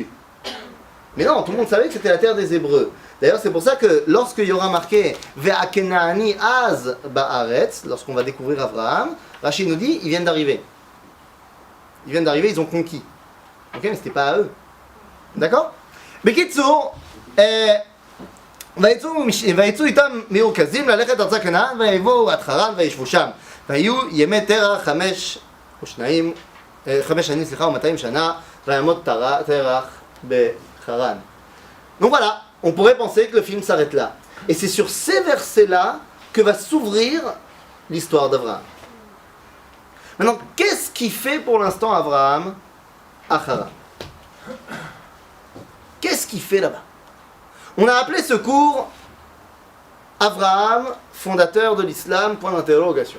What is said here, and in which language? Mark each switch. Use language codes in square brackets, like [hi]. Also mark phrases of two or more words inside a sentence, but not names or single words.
[fr] Mais non, tout le monde savait que c'était la terre des Hébreux. D'ailleurs, c'est pour ça que lorsqu'il y aura marqué [he] והכנעני אז בארץ, [fr] lorsqu'on va découvrir Abraham, Rachid nous dit, ils viennent d'arriver. Ils viennent d'arriver, ils ont conquis. Ok, mais c'était pas à eux. D'accord? [he] Bekitsour, ויצאו איתם מאורקזים ללכת ארצה כנען ויבואו עד חרן וישבו שם והיו ימי תרח 5 שנים ו200 שנה ויעמוד תרח בחרן. [fr] Donc voilà, on pourrait penser que le film s'arrête là. Et c'est sur ces versets-là que va s'ouvrir l'histoire d'Abraham. Maintenant, qu'est-ce qui fait pour l'instant Abraham à Haran? Qu'est-ce qu'il fait là-bas? On a appelé ce cours Abraham, fondateur de l'islam, point d'interrogation.